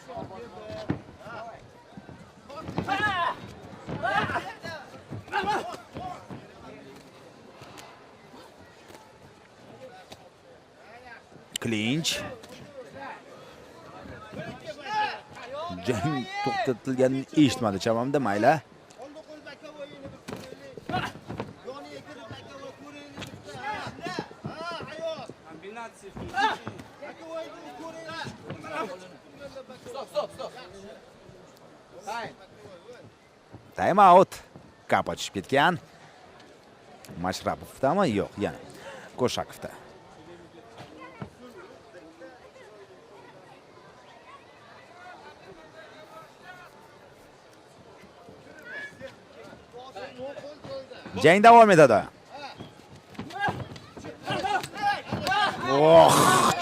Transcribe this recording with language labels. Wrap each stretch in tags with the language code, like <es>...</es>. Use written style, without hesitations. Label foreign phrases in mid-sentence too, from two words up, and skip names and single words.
<uz>Clinch. Jang to'xtatilganini eshitmadi chamamda, mayli.</uz> <en>Time out.</en> <uz>Kap ochib ketgan. Mashrapovdami? Yo'q, yana Ko'shakovda. Jang davom etadi.</uz>